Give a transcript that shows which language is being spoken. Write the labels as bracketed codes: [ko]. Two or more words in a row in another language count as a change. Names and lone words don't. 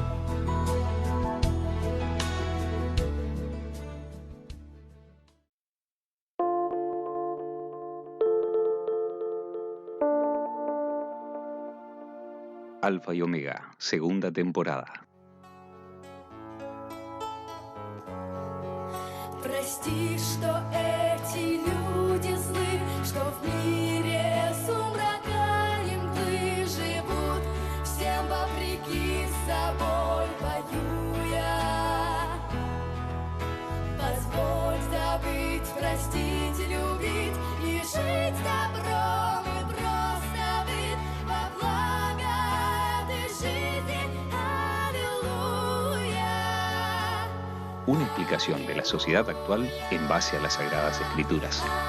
[es] Alfa y Omega, segunda temporada. [ru] Прости, что эти люди злы, что в мире сумрака мглы живут, всем вопреки собой воюя. Позволь забыть, простить, любить и жить добром и просто быть во благо этой жизни. Аллилуйя. [es] Una explicación de la sociedad actual en base a las Sagradas Escrituras.